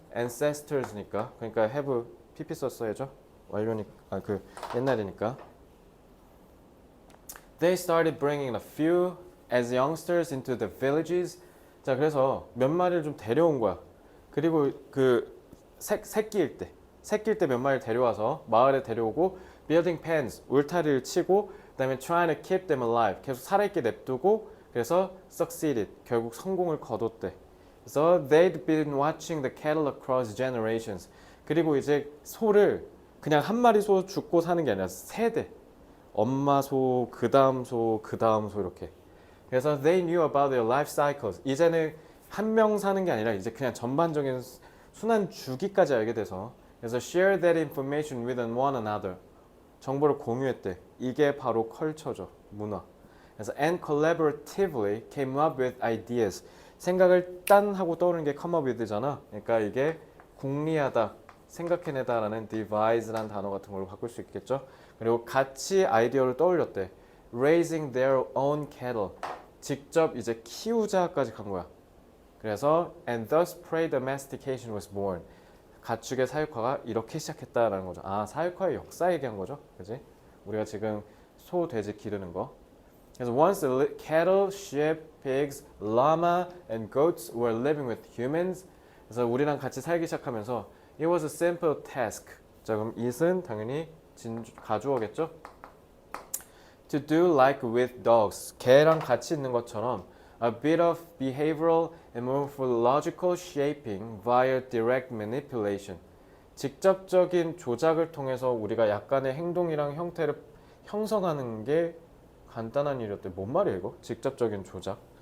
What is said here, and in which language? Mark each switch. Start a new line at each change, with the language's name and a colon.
Korean: ancestors니까 그러니까
English: have pp
Korean: 썼어야죠 완료니까 그 옛날이니까
English: They started bringing a few as youngsters into the villages
Korean: 자 그래서 몇 마리를 좀 데려온 거야 그리고 그 새끼일 때 몇 마리를 데려와서 마을에 데려오고
English: building pens
Korean: 울타리를 치고 그다음에
English: trying to keep them alive
Korean: 계속 살아있게 냅두고 그래서 succeeded 결국 성공을 거뒀대.
English: 그래서 they'd been watching the cattle across generations.
Korean: 그리고 이제 소를 그냥 한 마리 소 죽고 사는 게 아니라 세대. 엄마 소, 그 다음 소, 그 다음 소 이렇게.
English: 그래서 they knew about their life cycles.
Korean: 이제는 한 명 사는 게 아니라 이제 그냥 전반적인 순환 주기까지 알게 돼서 그래서
English: share that information with one another.
Korean: 정보를 공유했대. 이게 바로 컬처죠. 문화.
English: 그래서 and collaboratively came up with ideas.
Korean: 생각을 딴 하고 떠오르는 게 come up with잖아. 그러니까 이게 궁리하다, 생각해내다라는 devise라는 단어 같은 걸로 바꿀 수 있겠죠. 그리고 같이 아이디어를 떠올렸대.
English: raising their own cattle.
Korean: 직접 이제 키우자까지 간 거야.
English: 그래서 and thus prey domestication was born.
Korean: 가축의 사육화가 이렇게 시작했다라는 거죠. 아, 사육화의 역사 얘기한 거죠. 그지? 우리가 지금 소, 돼지 기르는 거.
English: 그래서 once the cattle, sheep, pigs, llama and goats were living with humans.
Korean: 그래서 우리랑 같이 살기 시작하면서
English: it was a simple task.
Korean: 자, 그럼 it은 당연히 가주어겠죠?
English: To do like with dogs.
Korean: 개랑 같이 있는 것처럼
English: a bit of behavioral and morphological shaping via direct manipulation.
Korean: 직접적인 조작을 통해서 우리가 약간의 행동이랑 형태를 형성하는 게 간단한 일이었대. 뭔 말이야 이거? 직접적인 조작.